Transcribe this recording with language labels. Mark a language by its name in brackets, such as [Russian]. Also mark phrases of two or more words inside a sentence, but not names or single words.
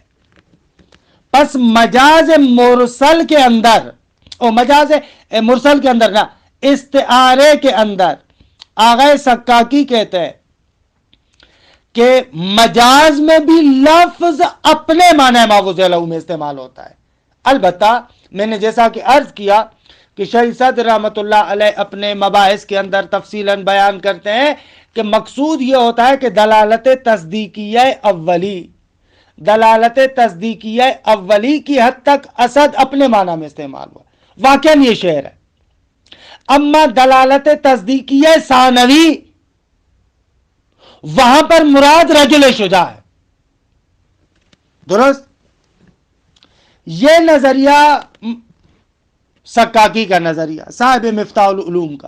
[Urdu] پس مجاز مرسل کے اندر، اور مجاز مرسل کے اندر نہ، استعارے کے اندر آغا سکاکی کہتے ہیں کہ مجاز میں بھی لفظ اپنے معنی [Arabic] ما وضع لہو [Urdu] میں استعمال ہوتا ہے. البتہ میں نے جیسا کہ عرض کیا کہ شیخ صدر [Arabic] رحمۃ اللہ علیہ [Urdu] اپنے مباحث کے اندر تفصیلاً بیان کرتے ہیں کہ مقصود یہ ہوتا ہے کہ دلالت تصدیقیہ اولی، دلالت تصدیقیہ اولی کی حد تک اسد اپنے معنی میں استعمال ہوا، واقعاً یہ شعر ہے. اما دلالت تصدیقیہ ثانوی وہاں پر مراد [Arabic] رجل شجاع [Urdu] ہے. درست. یہ نظریہ سکاکی کا نظریہ، صاحب مفتاح العلوم کا.